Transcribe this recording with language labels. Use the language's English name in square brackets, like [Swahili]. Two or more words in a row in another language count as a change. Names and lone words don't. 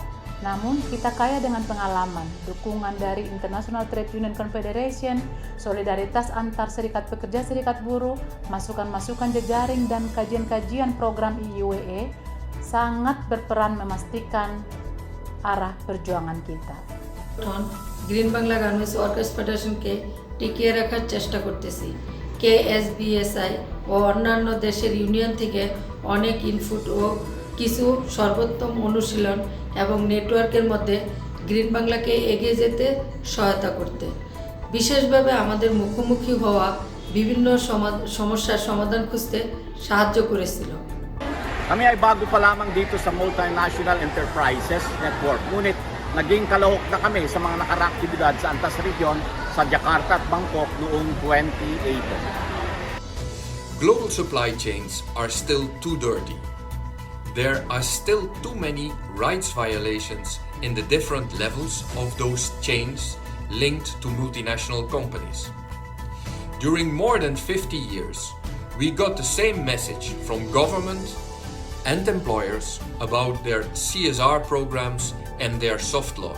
[Indonesian] Namun, kita kaya dengan pengalaman, dukungan dari International Trade Union Confederation, solidaritas antar serikat pekerja, serikat buruh, masukan-masukan jejaring, dan kajian-kajian program IIWE sangat berperan memastikan arah perjuangan kita. [Bangla] গ্রিন বাংলা গার্মেন্টস ওয়ার্কার্স ফেডারেশনকে টিকিয়ে রাখার চেষ্টা করতেছি কেএসবিএসআই ও অন্যান্য দেশের ইউনিয়ন থেকে অনেক ইনপুট ও কিছু সর্বোত্তম অনুশীলন এবং নেটওয়ার্কের মধ্যে গ্রিন বাংলাকে এগিয়ে যেতে সহায়তা করতে বিশেষভাবে আমাদের মুখোমুখি হওয়া বিভিন্ন সমস্যার সমাধান খুঁজতে সাহায্য করেছিল [Filipino] Kami ay bago pa lamang dito sa Multinational Enterprises Network, ngunit naging kalahok na kami sa mga nakaraang aktibidad sa antas region sa Jakarta at Bangkok noong 2018. [English] Global supply chains are still too dirty. There are still too many rights violations in the different levels of those chains linked to multinational companies. During more than 50 years, we got the same message from government and employers about their CSR programs and their soft laws.